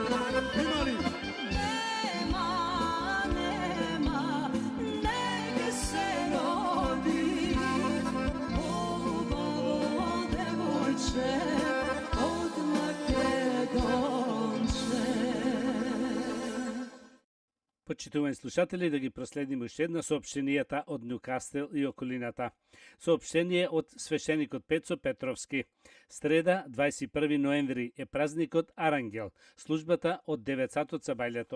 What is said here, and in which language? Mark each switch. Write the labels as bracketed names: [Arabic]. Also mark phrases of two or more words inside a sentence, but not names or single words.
[Serbian] Ima li? Nema, neka se rodi, o devojče, od Makedonče. [Macedonian] Почитувани слушатели, да ги проследиме уште една соопштенијата од Нјукастел и околината. Соопштение од свештеникот Пецо Петровски. Среда, 21 ноември, е празникот Арангел, службата од 9 сатот за бајлето.